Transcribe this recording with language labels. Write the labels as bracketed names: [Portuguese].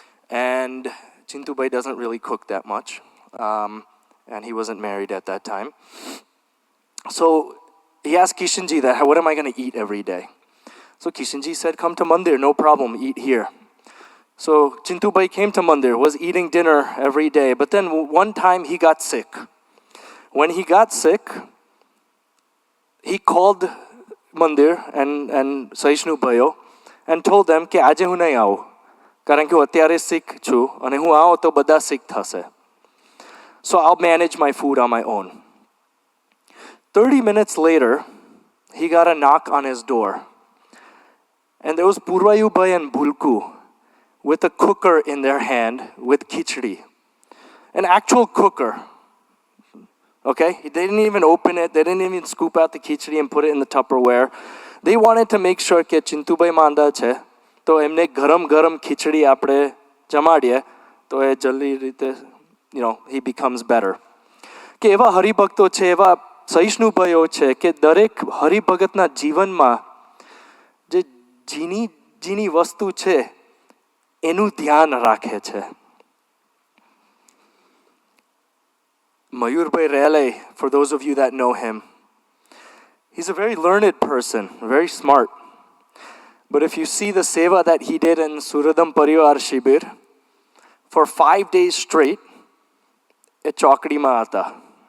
[English] And Chintu Bhai doesn't really cook that much. And he wasn't married at that time. So he asked Kishanji that, what am I going to eat every day? So Kishanji said, come to Mandir, no problem, eat here. So Chintu Bhai came to Mandir, was eating dinner every day. But then one time he got sick. When he got sick, he called Mandir and Saishnu Bhayo and told them [Gujarati] કે આજે હું નહીં આવું, કારણ કે હું અત્યારે sick છું અને હું આવું તો બધા sick થશે. [English] So I'll manage my food on my own. 30 minutes later, he got a knock on his door. And there was Purvayu Bhai and Bulku with a cooker in their hand with khichdi. An actual cooker. Okay? They didn't even open it. They didn't even scoop out the khichdi and put it in the Tupperware. They wanted to make sure [Gujarati] કે ચિંતુભાઈ માંદા છે તો એમને ગરમ ગરમ ખીચડી આપણે જમાડીએ તો એ જલ્દી રીતે [English] he becomes better. [Gujarati] કે એવા હરિભક્તો છે, એવા સહિષ્ણુભાઈઓ છે કે દરેક હરિભગતના જીવનમાં જે જીની વસ્તુ છે એનું ધ્યાન રાખે છે. [English] Mayurbhai Rale, for those of you that know him, he's a very learned person, very smart. But if you see the seva that he did in Suradam Parivar Shibir, for 5 days straight, it [Gujarati] chokdi ma aata.